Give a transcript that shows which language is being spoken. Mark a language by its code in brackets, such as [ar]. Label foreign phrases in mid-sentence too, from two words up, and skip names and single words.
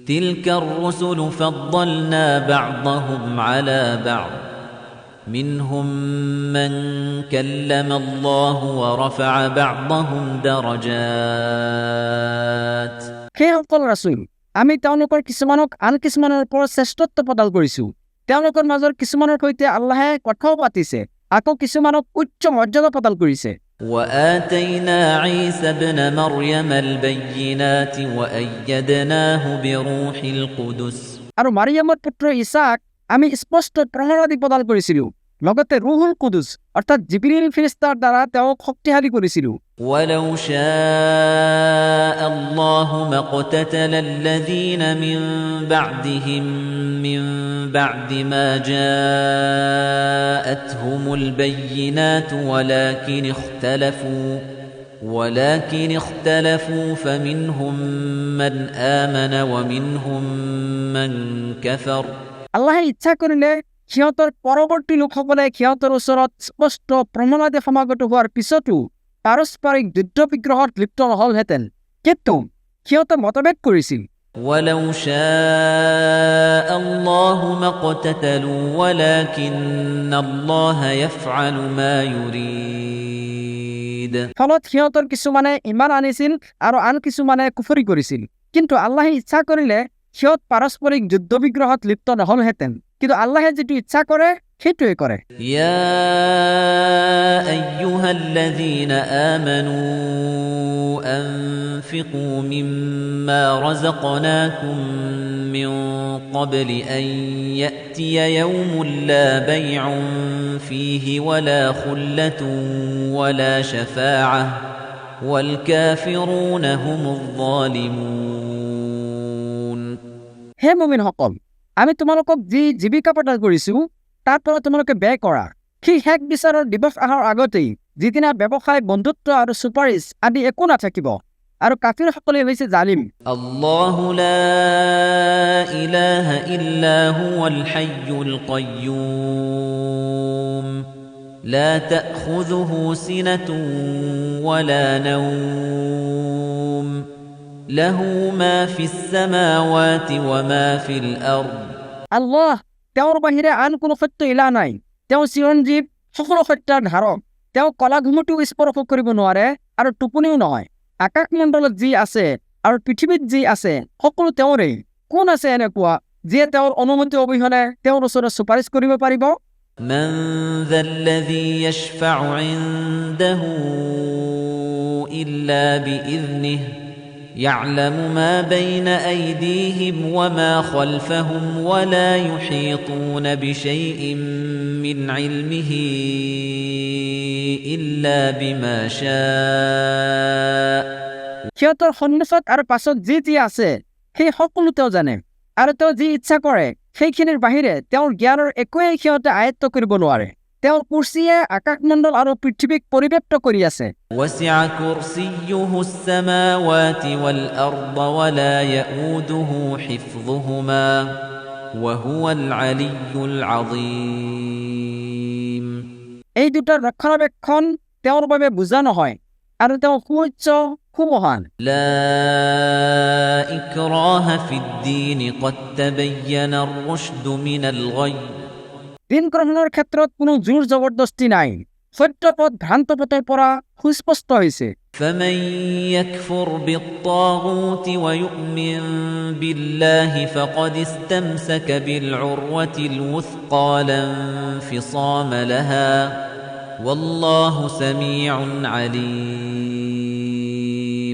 [ar] تلك الرسل فضلنا بعضهم على بعض منهم من كلم الله ورفع بعضهم درجات [as] সেই সকল ৰাসূল আমি তেওঁলোকৰ কিছুমানক আন কিছুমানৰ ওপৰত শ্ৰেষ্ঠত্ব প্ৰদান কৰিছোঁ তেওঁলোকৰ মাজৰ কিছুমানৰ সৈতে আল্লাহে কথাও পাতিছে আকৌ কিছুমানক উচ্চ মৰ্যাদা প্ৰদান কৰিছে [ar] وآتينا عيسى ابن مريم البينات وأيدناه بروح القدس [as] আৰু মাৰিয়ামৰ পুত্ৰ ঈসাক আমি স্পষ্ট প্ৰমাণাদি প্ৰদান কৰিছিলোঁ লগতে ৰুহুল কুদুস অৰ্থাৎ জিবৰিল ফেৰেশতাৰ দ্বাৰা তেওঁক শক্তিশালী কৰিছিলোঁ [ar] ولو شاء الله ما اقتتل الذين من بعدهم من بعد ما جاءتهم البينات ولكن اختلفوا فمنهم من آمن ومنهم من كفر [as] আল্লাহে ইচ্ছা কৰিলে সিহঁতৰ পৰৱৰ্তী লোকসকলে সিহঁতৰ ওচৰত স্পষ্ট প্ৰমাণাদি সমাগত হোৱাৰ পিছতো পাৰস্পৰিক যুদ্ধ বিগ্ৰহত লিপ্ত নহলহেঁতেন কিন্তু সিহঁতে মতভেদ কৰিছিল [ar] ولو شاء الله ما اقتتلوا ولكن الله يفعل ما يريد [as] ফলত সিহঁতৰ কিছুমানে ইমান আনিছিল আৰু আন কিছুমানে কুফৰি কৰিছিল কিন্তু আল্লাহে ইচ্ছা কৰিলে সিহঁত পাৰস্পৰিক যুদ্ধ বিগ্ৰহত লিপ্ত নহলহেঁতেন কিন্তু আল্লাহে যেটো ইচ্ছা কৰে সেইটোৱে কৰে [ar] يا أيها الذين آمنوا أنفقوا مما رزقناكم من قبل أن يأتي يوم لا بيع فيه ولا خلة ولا شفاعة والكافرون هم الظالمون [as] হে মুমিনসকল আমি তোমালোকক যি জীৱিকা প্ৰদান কৰিছোঁ তাৰ পৰা তোমালোকে ব্যয় কৰা সেই শেষ বিচাৰৰ দিৱস অহাৰ আগতেই যিদিনা ব্যৱসায় বন্ধুত্ব আৰু সুপাৰিশ আদি একো নাথাকিব আৰু কাফিৰসকলে হৈছে জালিম [ar] الله لا إله إلا هو الحي القيوم لا تأخذه سنة ولا نوم له ما في السماوات وما في الأرض [as] আল্লাহ তেওঁৰ বাহিৰে আন কোনো সত্য ইলা নাই তেওঁ চিৰঞ্জীৱ সকলো সত্যাৰ ধাৰক তেওঁ কলা ঘুমটিও স্পৰ্শ কৰিব নোৱাৰে আৰু টোপনিও নহয় আকাশমণ্ডলত যি আছে আৰু পৃথিৱীত যি আছে সকলো তেওঁৰে কোন আছে এনেকুৱা যিয়ে তেওঁৰ অনুমতি অবিহনে তেওঁৰ ওচৰত সুপাৰিশ কৰিব পাৰিব [ar] من ذا الذي يشفع عنده إلا بإذنه يعلم ما بين أيديهم وما خلفهم ولا يحيطون بشيء من علمه إلا بما شاء [as] সিহঁতৰ সন্মুখত আৰু পাছত যি যি আছে সেই সকলো তেওঁ জানে আৰু তেওঁ যি ইচ্ছা কৰে সেইখিনিৰ বাহিৰে তেওঁৰ জ্ঞানৰ একোৱেই সিহঁতে আয়ত্ত কৰিব নোৱাৰে তেওঁৰ কুৰ্চীয়ে আকাশমণ্ডল আৰু পৃথিৱীক পৰিব্যাপ্ত কৰি আছে [ar] وسع كرسيه السماوات والأرض ولا يؤوده حفظهما وهو العلي العظيم [as] এই দুটাৰ ৰক্ষণাবেক্ষণ তেওঁৰ বাবে বুজা নহয় আৰু তেওঁ সুউচ্চ সুমহান [ar] لا إكراه في الدين قد تبين الرشد من الغي [as] দিন গ্ৰহণৰ ক্ষেত্ৰত কোনো জোৰ জবৰদস্তি নাই সত্য পথ ভ্ৰান্ত পথৰ পৰা সুস্পষ্ট হৈছে [ar] فمن يكفر بالطاغوت ويؤمن بالله فقد استمسك بالعروة الوثقى لا انفصام لها والله سميع عليم